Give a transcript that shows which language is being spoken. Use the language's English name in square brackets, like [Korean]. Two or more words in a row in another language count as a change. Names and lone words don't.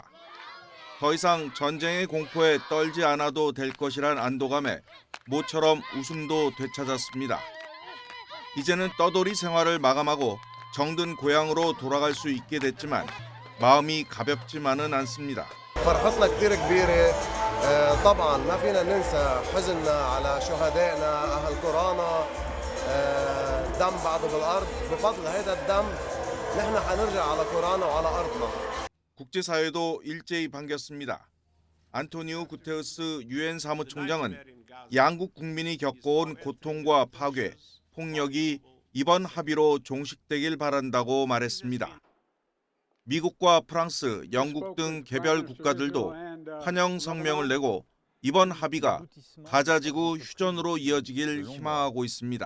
[Korean] 더 이상 전쟁의 공포에 떨지 않아도 될 것이란 안도감에 모처럼 웃음도 되찾았습니다. 이제는 떠돌이 생활을 마감하고 정든 고향으로 돌아갈 수 있게 됐지만 마음이 가볍지만은 않습니다. [Arabic] فرحتنا كثير كبيرة طبعا ما فينا ننسى حزننا على شهدائنا أهل قرانا دم بعض بالأرض بفضل هذا الدم نحن حنرجع على قرانا وعلى أرضنا. [Korean] 국제사회도 일제히 반겼습니다. 안토니오 구테우스 유엔 사무총장은 양국 국민이 겪어온 고통과 파괴, 폭력이 이번 합의로 종식되길 바란다고 말했습니다. 미국과 프랑스, 영국 등 개별 국가들도 환영 성명을 내고 이번 합의가 가자지구 휴전으로 이어지길 희망하고 있습니다.